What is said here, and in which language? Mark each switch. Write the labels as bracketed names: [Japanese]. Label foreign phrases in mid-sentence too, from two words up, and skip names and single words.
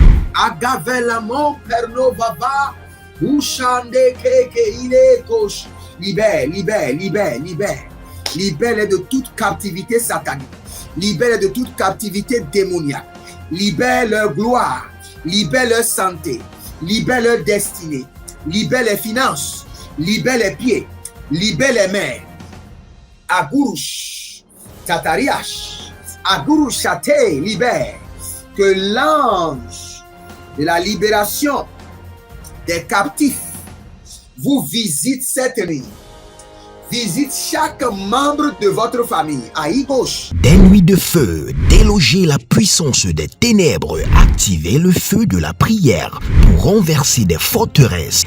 [French] Agavelamon perno baba, ushande keke ile kosh, libère, libère, libère, libère. Libère-les de toute captivité satanique. Libère-les de toute captivité démoniaque. Libère leur gloire. Libère leur santé. Libère leur destinée. Libère les finances. Libère les pieds. Libère les mains. Agurush. Tatariash. Agurush Chate. Libère. Que l'ange de la libération des captifs vous visite cette nuit. Visite chaque membre de votre famille. Aïe gauche. Des nuits de feu, déloger la puissance des ténèbres, activer le feu de la prière pour renverser des forteresses.